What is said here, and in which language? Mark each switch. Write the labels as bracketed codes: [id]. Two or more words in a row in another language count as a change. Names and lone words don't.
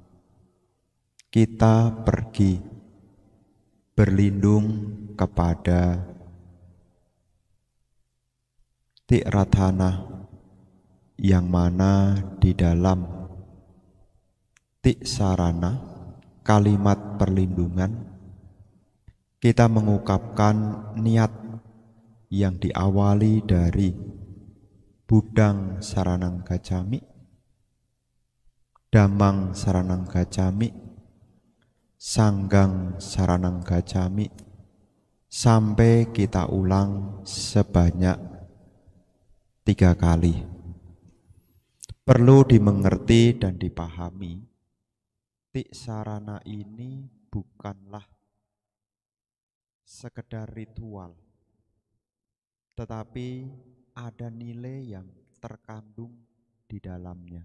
[id] kita pergi berlindung kepada Tiratana, yang mana di dalam Tiksarana, kalimat perlindungan, kita mengungkapkan niat yang diawali dari [pi] Buddhang Saranang Gacchami, Dhammang Saranang Gacchami, Sanggang Saranang Gacchami, [id] sampai kita ulang sebanyak 3 kali. Perlu dimengerti dan dipahami, Tiksarana ini bukanlah sekedar ritual, tetapi ada nilai yang terkandung di dalamnya.